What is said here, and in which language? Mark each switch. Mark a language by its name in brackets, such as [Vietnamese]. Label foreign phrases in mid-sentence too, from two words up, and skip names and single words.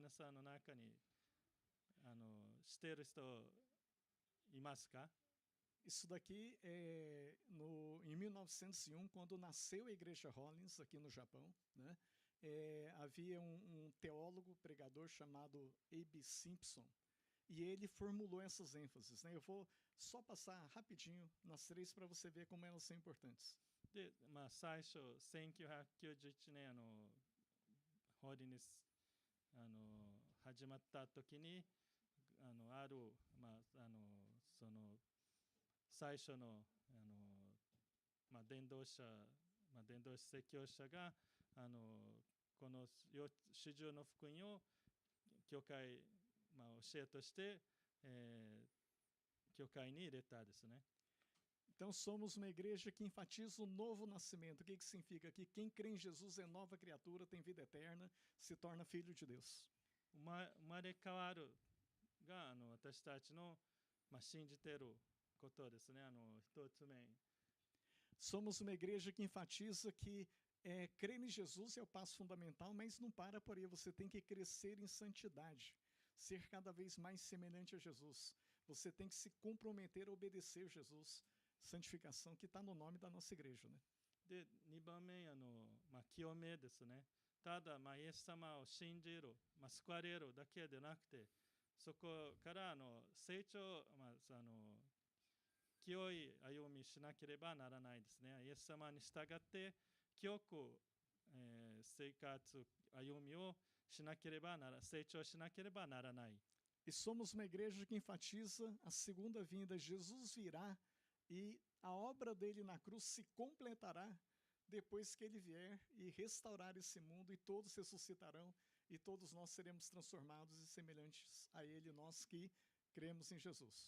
[Japanese] 皆さんの中に知っている人いますか？ [Portuguese] Isso daqui é em 1901, quando nasceu a Igreja Rollins aqui no Japão, né? Havia um teólogo, pregador chamado A.B. Simpson, e ele formulou essas ênfases, né? Eu vou só passar rapidinho nas 3 para você ver como elas são importantes. [Japanese] で、最初1991年ホーリネス始まった時にあるその最初の伝道者説教者がこの主従の福音を教会、教えとして、教会に入れたですね。 [Portuguese] Então somos uma igreja que enfatiza o novo nascimento. O que significa? Que quem crê em Jesus é nova criatura, tem vida eterna, se torna filho de Deus. [Japanese] 生まれ変わるが私たちの、信じていることですね。一つ目。 [Portuguese] Somos uma igreja que enfatiza que crer em Jesus é o passo fundamental, mas não para por aí. Você tem que crescer em santidade, ser cada vez mais semelhante a Jesus. você tem que se comprometer a obedecer Jesus. Santificação que está no nome da nossa igreja, né? [Japanese] で、2番目、清めですね。ただ、イエス様を信じる、救われるだけでなくて、そこから成長、清い歩みしなければならないですね。イエス様に従って清く、生活歩みをしなければなら成長しなければならない。 [Portuguese] E somos uma igreja que enfatiza a segunda vinda. Jesus virá e a obra dele na cruz se completará depois que ele vier e restaurar esse mundo, e todos ressuscitarão e todos nós seremos transformados e semelhantes a ele, nós que cremos em Jesus.